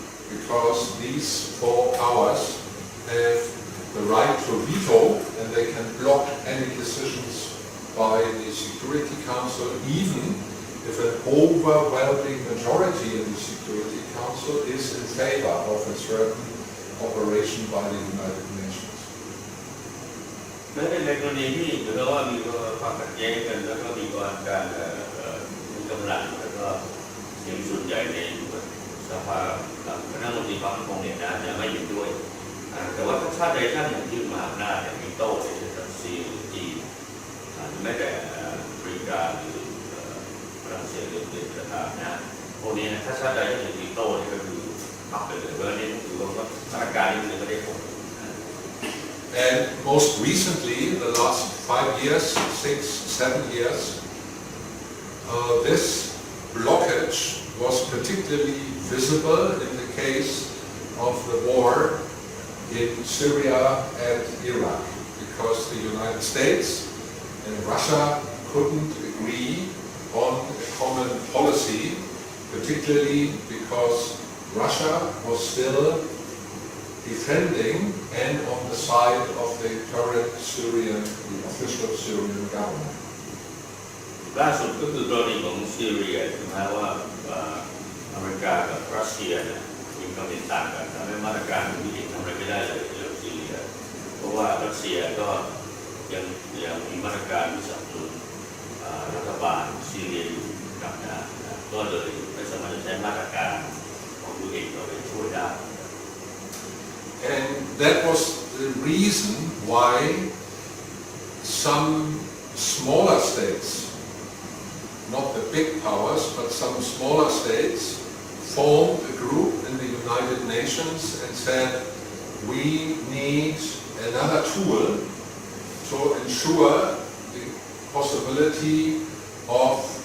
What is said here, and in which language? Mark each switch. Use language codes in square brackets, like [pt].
[en] because these four powers have the right to veto and they can block any decisions by the Security Council, even if an overwhelming majority in the Security Council is in favor of a certain operation by the United Nations. [th] ในกรณีที่เหมือนกับว่ามีความขัดแย้งกันแล้วก็มีการมีกำลังแล้วก็เสียงส่วนใหญ่ในสภาคณะรัฐมนตรีความมั่นคงเนี่ยนะจะไม่เห็นด้วยแต่ว่าชาติใดชาติหนึ่งยื่นมหาอำนาจอย่างวีโต้ในรัสเซียหรือจีนแม้แต่อเมริกาหรือฝรั่งเศสหรืออังกฤษก็ตามนะพวกนี้นะถ้าชาติใดชาติหนึ่งวีโต้นี่ก็คือพับไปเลยเพราะนี่ถือว่าสถานการณ์นี้มันไม่ได้ผล [en] And most recently, the last 5 years, 6, 7 years, this blockage was particularly visible in the case of the war in Syria and Iraq, because the United States and Russia couldn't agree on a common policy, particularly because Russia was still defending and on the side of the current Syrian, the official Syrian government. [th] ล่าสุดก็คือกรณีของซีเรียใช่ไหมว่าอเมริกากับรัสเซียเนี่ยมีความเห็นต่างกันทำให้มาตรการที่ทำอะไรไม่ได้เลยเรื่องซีเรียเพราะว่ารัสเซียก็ยังมีมาตรการที่สนับสนุนรัฐบาลซีเรียอยู่กับนะก็เลยไม่สามารถจะใช้มาตรการของตัวเองเราไปช่วยได้ [en] And that was the reason why some smaller states, not the big powers, but some smaller states, formed a group in the United Nations and said, we need another tool to ensure the possibility of